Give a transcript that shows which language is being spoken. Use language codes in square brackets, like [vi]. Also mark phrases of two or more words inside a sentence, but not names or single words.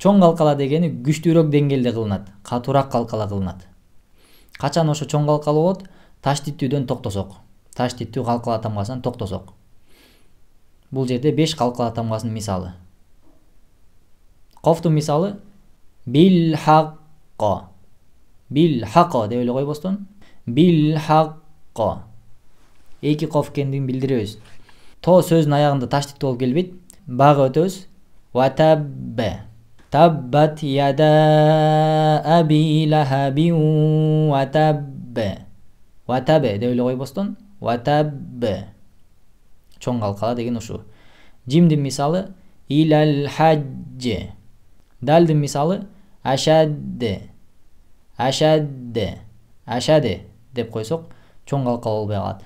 [ky] Чоң калкала дегени күчтүүрөөк деңгээлде кылынат, катуураак калкала кылынат. Качан ошо чоң калкала болот? Таш титүүдөн токтосок. Таш титүү калкала тамгасынан токтосок. Бул жерде 5 калкала тамгасынын мисалы. Кофтун мисалы [ar] بالحق. بالحق [ky] деп эле койбостон [ar] بالحق. [ky] Эки коф экендигин билдиребиз. То сөздүн аягында таш титүү болуп келбейт. Бага өтөбүз. Ватаббе. [ar] تبت يدا أبي لهب وتب. [ky] Ватабе деп эле койбостон ватаббе. Чоң калкала деген ушу. Жимдин мисалы [ar] إلى الحج. [ky] Далдын мисалы ашадде. Ашадде. Ашаде деп койсок чоң калкала болбой калат.